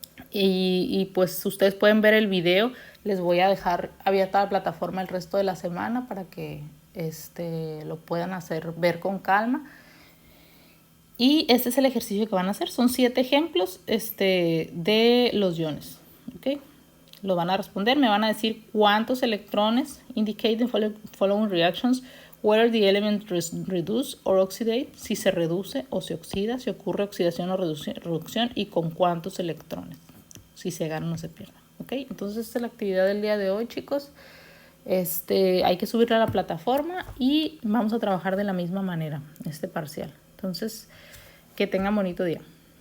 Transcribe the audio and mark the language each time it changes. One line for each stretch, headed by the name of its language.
Spanish: Y pues ustedes pueden ver el video. Les voy a dejar abierta la plataforma el resto de la semana para que lo puedan ver con calma. Y este es el ejercicio que van a hacer. Son 7 ejemplos de los iones. ¿Okay? Lo van a responder. Me van a decir cuántos electrones.
English: Indicate the following reactions. Whether the element reduce or oxidate.
Spanish: Si se reduce o se oxida. Si ocurre oxidación o reducción. Y con cuántos electrones. Si se gana o no se pierde. ¿Okay? Entonces esta es la actividad del día de hoy, chicos. Hay que subirla a la plataforma y vamos a trabajar de la misma manera este parcial. Entonces, que tengan bonito día.